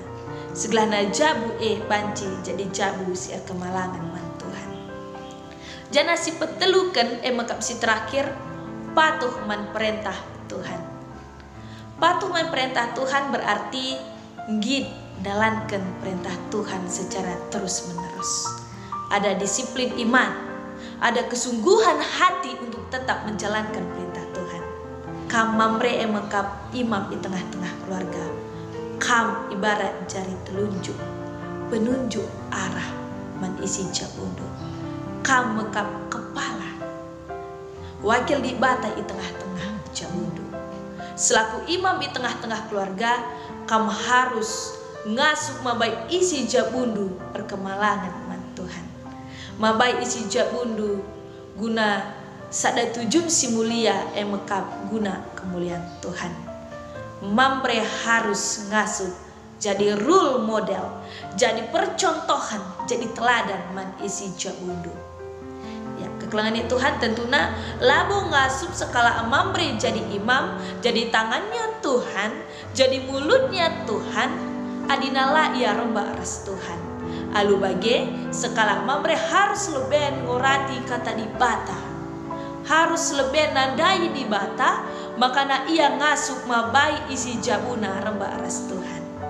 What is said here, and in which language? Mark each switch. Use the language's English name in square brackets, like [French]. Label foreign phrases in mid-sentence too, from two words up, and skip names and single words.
[Batak Karo] Segelah na jabu banci jadi jabu si kemalangan man Tuhan. Jana si petelukan makap si terakhir patuh man perintah Tuhan. Patuh man perintah Tuhan berarti ngid dalankan perintah Tuhan [Indonesian] secara terus menerus. Ada disiplin iman, ada kesungguhan hati untuk tetap menjalankan perintah Tuhan. [Batak Karo] Kam mamre mengkap imam di tengah-tengah keluarga. Kam ibarat jari telunjuk, penunjuk arah man isi jabundo. Kam mengkap kepala, wakil di bata [Indonesian] di tengah-tengah [Batak Karo] jabundo. Selaku imam [Indonesian] di tengah-tengah keluarga, kamu harus [Batak Karo] ngasuh mabai isi jabundu perkemalangan man Tuhan. Mabai isi jabundu guna sada tujun si mulia mekap guna kemuliaan Tuhan. Mamre harus ngasuh jadi [English] role model, [Batak Karo] jadi percontohan, jadi teladan man isi jabundu. Ya, kekelangan Tuhan tentunya labo ngasup sekala mamre jadi imam, [Indonesian] jadi tangannya Tuhan, jadi mulutnya Tuhan, [Batak Karo] adinala ia romba ras Tuhan. Alu bage sekala mamre harus leben ngorati kata di bata, harus leben nandai di bata, makana ia ngasup mabai isi jabuna romba ras Tuhan.